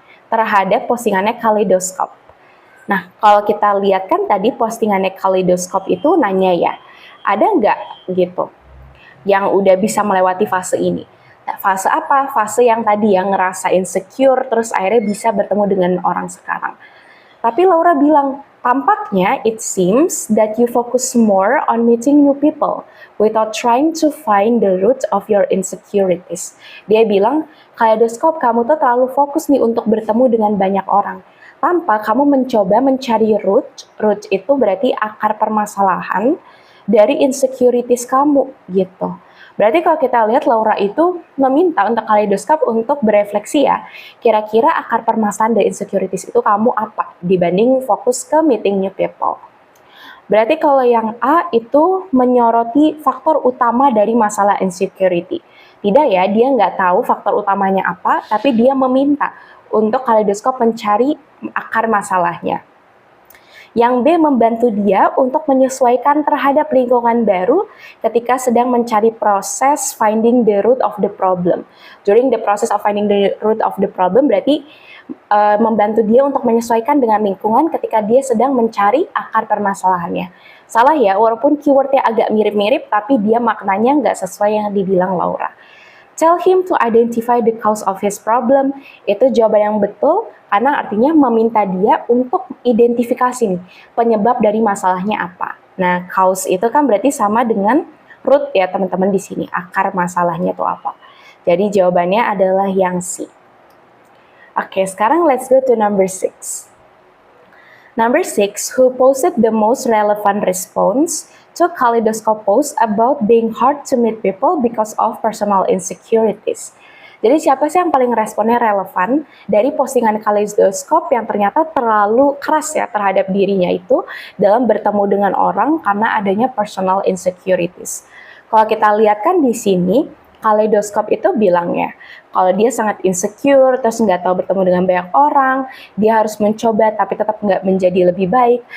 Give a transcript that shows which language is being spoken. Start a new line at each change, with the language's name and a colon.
Indonesian: Terhadap postingannya Kaleidoscope. Nah, kalau kita lihat kan tadi postingannya Kaleidoscope itu nanya ya, ada nggak gitu yang udah bisa melewati fase ini? Nah, fase apa? Fase yang tadi yang ngerasa insecure, terus akhirnya bisa bertemu dengan orang sekarang. Tapi Laura bilang, tampaknya
English: it seems that you focus more on meeting new people without trying to find the root of your insecurities.
Indonesian: Dia bilang, Kaleidoscope kamu tuh terlalu fokus nih untuk bertemu dengan banyak orang. Tanpa kamu mencoba mencari root itu berarti akar permasalahan dari insecurities kamu gitu. Berarti kalau kita lihat Laura itu meminta untuk Kaleidoscope untuk berefleksi ya, kira-kira akar permasalahan dari insecurities itu kamu apa dibanding fokus ke
English: meeting new people.
Indonesian: Berarti kalau yang A itu menyoroti faktor utama dari masalah insecurity. Tidak ya, dia nggak tahu faktor utamanya apa, tapi dia meminta untuk Kaleidoscope mencari akar masalahnya. Yang B membantu dia untuk menyesuaikan terhadap lingkungan baru ketika sedang mencari proses
English: finding the root of the problem. During the process of finding the root of the problem
Indonesian: berarti membantu dia untuk menyesuaikan dengan lingkungan ketika dia sedang mencari akar permasalahannya. Salah ya, walaupun keywordnya agak mirip-mirip tapi dia maknanya nggak sesuai yang dibilang Laura.
English: Tell him to identify the cause of his problem.
Indonesian: Itu jawaban yang betul karena artinya meminta dia untuk identifikasi nih, penyebab dari masalahnya apa. Nah, cause itu kan berarti sama dengan root ya teman-teman di sini. Akar masalahnya itu apa. Jadi jawabannya adalah yang C. Oke, sekarang
English: let's go to number 6. Number 6, who posted the most relevant response to Kaleidoscope post about being hard to meet people because of personal insecurities.
Indonesian: Jadi siapa sih yang paling responnya relevan dari postingan Kaleidoscope yang ternyata terlalu keras ya terhadap dirinya itu dalam bertemu dengan orang karena adanya personal insecurities. Kalau kita lihat kan di sini, Kaleidoscope itu bilangnya kalau dia sangat insecure, terus nggak tahu bertemu dengan banyak orang, dia harus mencoba tapi tetap nggak menjadi lebih baik.